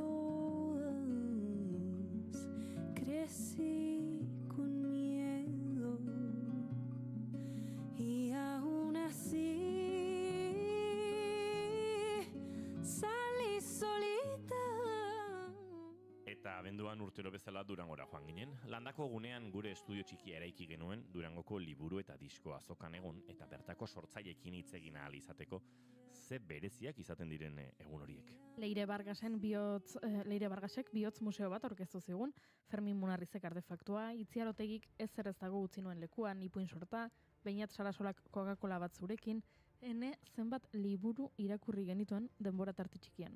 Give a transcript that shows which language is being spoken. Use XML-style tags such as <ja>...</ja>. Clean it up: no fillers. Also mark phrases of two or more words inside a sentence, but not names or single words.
<es>todas crecí con miedo y aún así salí solita.</es> <eu>Eta abenduan urtero bezala Durangora joan ginen. Landako gunean gure estudio txikia eraiki genuen Durangoko liburu eta disko azokan egon eta bertako sortzaileekin hitz egin ahal izateko ze bereziak izaten diren egun horiek. Leire Bargasek bihotz museo bat aurkeztu zigun, Fermin Munarrizek artefaktua, Itziarotegik ez dago utzi nuen lekuan, ipuin sorta, Beñat Sarasolak Coca-Cola bat zurekin, ene zenbat liburu irakurri genituen denbora tarte txikian.</eu>